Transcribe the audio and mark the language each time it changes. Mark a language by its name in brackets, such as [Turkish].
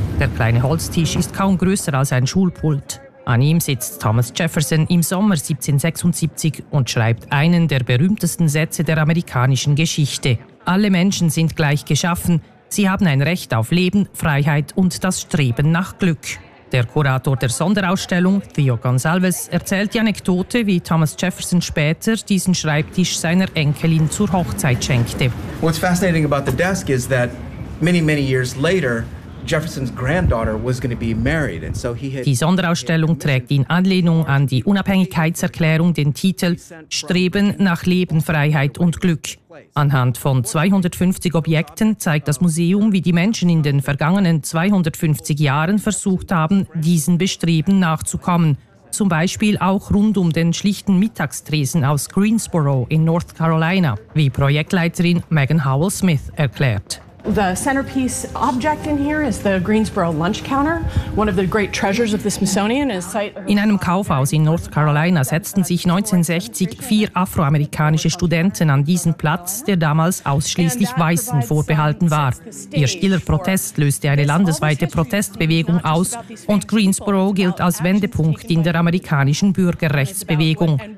[German] Der kleine Holztisch ist kaum größer als ein Schulpult. An ihm sitzt Thomas Jefferson im Sommer 1776 und schreibt einen der berühmtesten Sätze der amerikanischen Geschichte. Alle Menschen sind gleich geschaffen. Sie haben ein Recht auf Leben, Freiheit und das Streben nach Glück. Der Kurator der Sonderausstellung, Theo Gonsalves, erzählt die Anekdote, wie Thomas Jefferson später diesen Schreibtisch seiner Enkelin zur Hochzeit schenkte. [English] What's fascinating about the desk is that many, many years later, Jefferson's granddaughter was going to be married, and so he had. [German] Die Sonderausstellung trägt in Anlehnung an die Unabhängigkeitserklärung den Titel «Streben nach Leben, Freiheit und Glück». Anhand von 250 Objekten zeigt das Museum, wie die Menschen in den vergangenen 250 Jahren versucht haben, diesen Bestreben nachzukommen. Zum Beispiel auch rund um den schlichten Mittagstresen aus Greensboro in North Carolina, wie Projektleiterin Megan Howell-Smith erklärt. [English] The centerpiece object in here is the Greensboro lunch counter, one of the great treasures of the Smithsonian. [German] In einem Kaufhaus in North Carolina setzten sich 1960 vier afroamerikanische Studenten an diesen Platz, der damals ausschließlich Weißen vorbehalten war. Ihr stiller Protest löste eine landesweite Protestbewegung aus und Greensboro gilt als Wendepunkt in der amerikanischen Bürgerrechtsbewegung.